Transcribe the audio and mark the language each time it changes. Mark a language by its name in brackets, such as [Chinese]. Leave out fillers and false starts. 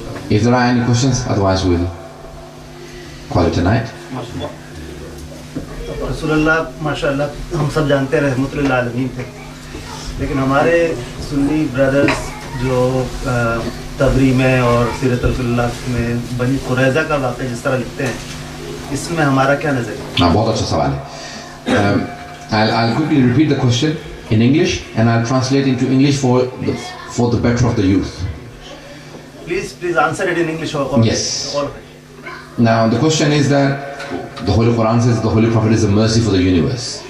[English] If there are any questions, otherwise we'll call it a night. [Urdu] رسول اللہ ماشاء اللہ ہم سب جانتے ہیں رحمت للعالمین تھے، لیکن ہمارے سنی برادرز جو تبری میں اور سیرت رسول اللہ میں بنی قریظہ کا واقعہ جس طرح لکھتے ہیں، اس میں ہمارا کیا نظر ہے؟ بہت اچھا سوال ہے. [English] I'll quickly repeat the question in English and I'll translate into English for the better of the youth. Please answer it in English. Yes. Now the question is that the Holy Quran says the Holy Prophet is a mercy for the universe.